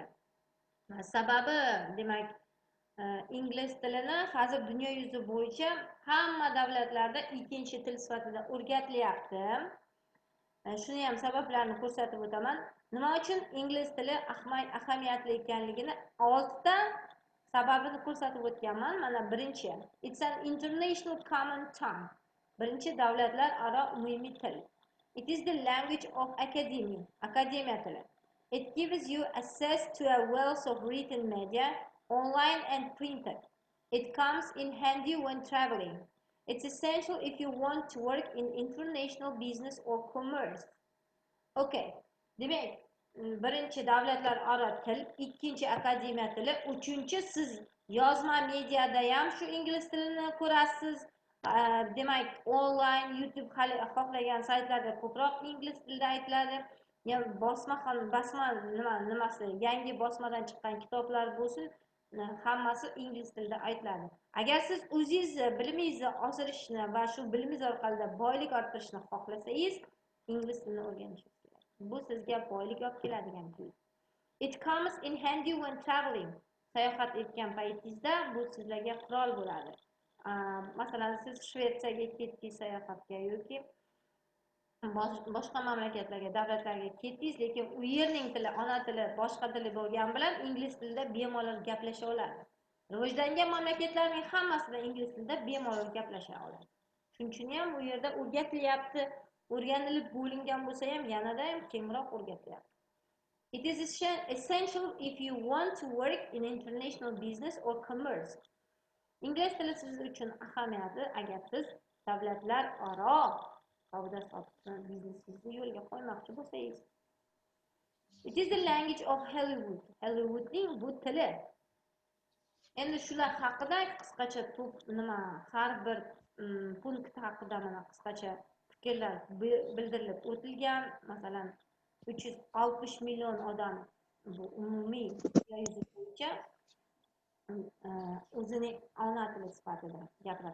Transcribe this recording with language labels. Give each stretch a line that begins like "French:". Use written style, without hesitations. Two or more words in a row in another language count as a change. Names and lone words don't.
Uzbek: Sababi, demak, ingliz tilini hozir dunyo yuzi bo'yicha hamma davlatlarda ikkinchi til sifatida o'rgatilyapti. Shuni ham sabablarini ko'rsatib o'taman. Nima uchun ingliz tili ahamiyatli ekanligini 6 ta sababini ko'rsatib o'tganman. Mana birinchi,
English: it's an international common tongue.
Uzbek: Birinchi, davlatlararo umumiy til.
English: It is the language of
Uzbek: akademiya tili.
English: It gives you access to a wealth of written media, online and printed. It comes in handy when traveling. It's essential if you want to work in international business or commerce. Okay.
Uzbek: Demak, birinchi davlatlararo til, ikkinchi akademiya tili, uchinchi siz yozma mediada ham shu ingliz tilini ko'rasiz. Demak, online, YouTube xohlagan saytlarda ko'proq ingliz tilida aytiladi. Nimasi yangi bosmadan chiqqan kitoblar bo'lsin, hammasi ingliz tilida aytiladi. Agar siz o'zingiz bilimingizni oshirishni va shu bilimingiz orqali boylik orttirishni xohlasangiz, ingliz tilini o'rganishingiz kerak. Bu sizga boylik olib keladigan til.
English: It comes in handy when traveling.
Uzbek: Sayohat etgan paytingizda bu sizlarga qurol bo'ladi. Masalan, siz Shvetsiyaga ketdingiz sayohatga yoki boshqa mamlakatlarga, davlatlarga ketdingiz, lekin u yerning tili, ona tili, boshqa tili bo'lgan bilan ingliz tilida bemalol gaplasha oladi. Rivojlangan mamlakatlarning hammasida ingliz tilida bemalol gaplasha oladi. Shuning uchun ham u yerda o'rgatilyapti. O'rganilib bo'lingan bo'lsa ham yanada ham kengroq o'rgatilyapti.
English: It is essential if you want to work in international business or commerce.
Uzbek: Ingliz tili siz uchun ahamiyatli agar siz davlatlararo savdo-sotiq biznesingizni yo'lga qo'ymoqchi bo'lsangiz.
English: It is the language of Hollywood.
Uzbek: Hollywoodning bu tili. Endi shular haqida qisqacha har bir punkt haqida mana qisqacha fikrlar bildirilib o'tilgan. Masalan, 360 million odam bu umumiy yuzi bo'yicha o'zining ona tili sifatida gapiradi.